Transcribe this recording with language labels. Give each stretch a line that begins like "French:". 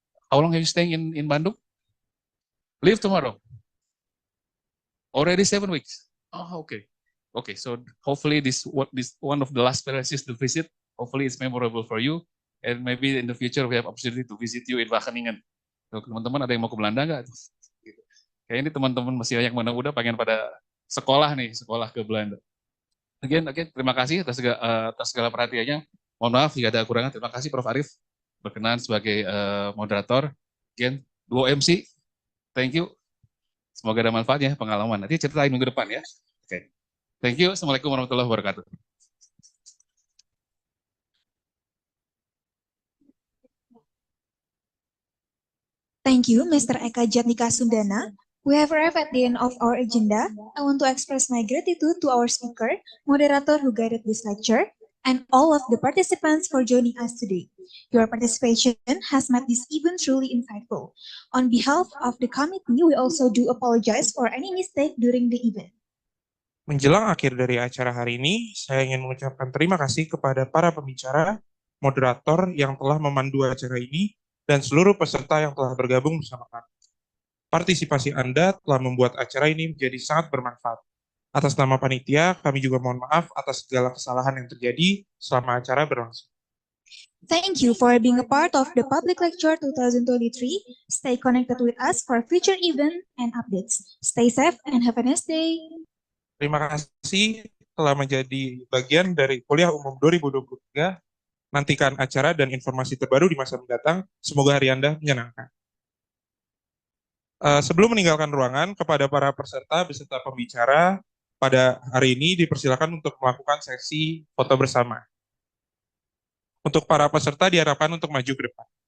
English: How long are you staying in Bandung? Leave tomorrow. Already 7 weeks. Oh, okay. Okay, so hopefully this one of the last places to visit. Hopefully it's memorable for you. And maybe in the future we have opportunity to visit you in Wageningen.
Indonesian: Teman-teman ada yang mau ke Belanda nggak? Kayaknya ini teman-teman masih yang muda pengen pada sekolah ke Belanda.
English: Again,
Indonesian: terima kasih atas segala perhatiannya. Mohon maaf jika ada kekurangan. Terima kasih Prof. Arif berkenan sebagai moderator.
English: Again, 2 MC. Thank you.
Indonesian: Semoga ada manfaatnya pengalaman. Nanti ceritain minggu depan ya. Oke.
English: Thank you.
Arabic: Assalamualaikum warahmatullahi wabarakatuh.
English: Thank you, Mr. Eka Jatnika Sundana. We have arrived at the end of our agenda. I want to express my gratitude to our speaker, moderator who guided this lecture, and all of the participants for joining us today. Your participation has made this event truly insightful. On behalf of the committee, we also do apologize for any mistake during the event.
Indonesian: Menjelang akhir dari acara hari ini, saya ingin mengucapkan terima kasih kepada para pembicara, moderator yang telah memandu acara ini, dan seluruh peserta yang telah bergabung bersama kami. Partisipasi Anda telah membuat acara ini menjadi sangat bermanfaat. Atas nama panitia, kami juga mohon maaf atas segala kesalahan yang terjadi selama acara berlangsung.
English: Thank you for being a part of the Public Lecture 2023. Stay connected with us for future events and updates. Stay safe and have a nice day.
Indonesian: Terima kasih telah menjadi bagian dari Kuliah Umum 2023. Nantikan acara dan informasi terbaru di masa mendatang. Semoga hari Anda menyenangkan. Sebelum meninggalkan ruangan, kepada para peserta beserta pembicara, pada hari ini dipersilakan untuk melakukan sesi foto bersama. Untuk para peserta diharapkan untuk maju ke depan.